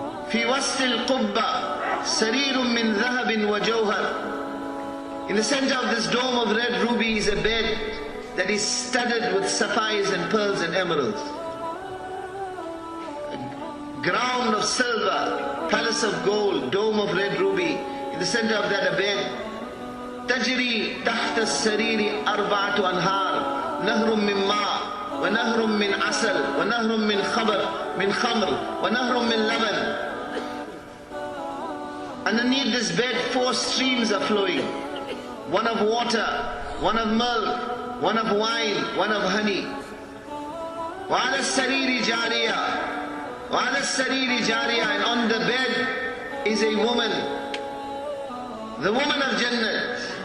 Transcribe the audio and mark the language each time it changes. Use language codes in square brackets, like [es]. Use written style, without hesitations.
[ar] في وسط القبة سرير من ذهب وجوهر. [en] In the center of this dome of red ruby is a bed that is studded with sapphires and pearls and emeralds. A ground of silver, palace of gold, dome of red ruby. In the center of that a bed. [ar] تجري تحت السرير أربعة أنهار نهر من ماء ونهر من عسل ونهر من خمر ونهر من لبن. [en] Underneath this bed, 4 streams are flowing. One of water, one of milk, one of wine, one of honey. [ar] وَعَلَى السَّرِيرِ جَارِيَةٌ وَعَلَى السَّرِيرِ جَارِيَةٌ. [en] And on the bed is a woman, the woman of Jannat.